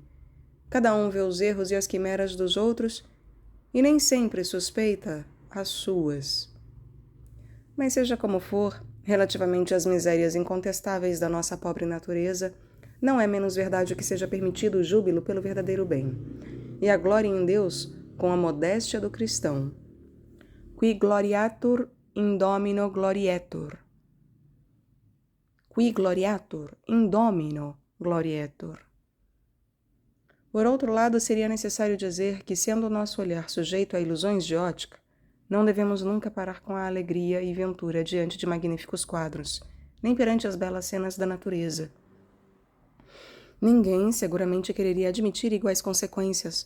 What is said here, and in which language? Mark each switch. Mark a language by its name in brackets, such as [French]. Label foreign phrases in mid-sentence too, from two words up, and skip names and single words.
[Portuguese] Cada um vê os erros e as quimeras dos outros e nem sempre suspeita as suas. Mas seja como for, relativamente às misérias incontestáveis da nossa pobre natureza, não é menos verdade que seja permitido o júbilo pelo verdadeiro bem, e a glória em Deus com a modéstia do cristão. [Latin] Qui gloriatur in Domino glorietur. Qui gloriatur in Domino glorietur. [Portuguese] Por outro lado, seria necessário dizer que, sendo o nosso olhar sujeito a ilusões de ótica, não devemos nunca parar com a alegria e ventura diante de magníficos quadros, nem perante as belas cenas da natureza. Ninguém seguramente quereria admitir iguais consequências.